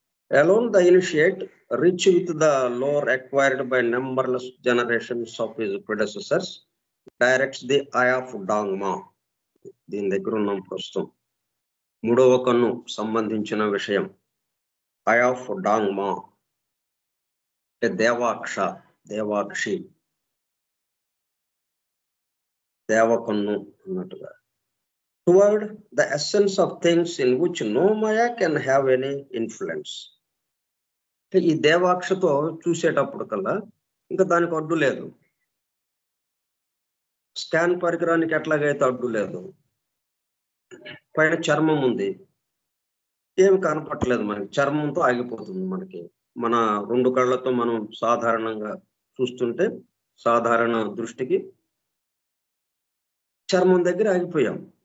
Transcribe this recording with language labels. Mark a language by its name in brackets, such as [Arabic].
[English] Alone the initiate, rich with the lore acquired by numberless generations of his predecessors, directs the eye of Dogma. [Telugu] దీని దగ్గర ఉన్నాం ప్రస్తుతం. 3వ కన్ను సంబంధించిన విషయం ఐ ఆఫ్ డాంగ్మా అంటే దేవాక్షి, దేవకన్ను అన్నట్టుగా. [English] Toward the essence of things in which no Maya can have any influence. [Telugu] ఈ దేవాక్షతో చూసేటప్పుడు కల్లా ఇంకా దానికి అడ్డు లేదు. స్కాన్ పరికరానికి ఎట్లాగైతే అడ్డు లేదు. పైన చర్మం ఉంది, ఏమి కనపట్టలేదు మనకి, చర్మంతో ఆగిపోతుంది. మనకి మన 2 కళ్ళతో మనం సాధారణంగా చూస్తుంటే సాధారణ దృష్టికి చర్మం దగ్గర ఆగిపోయాం.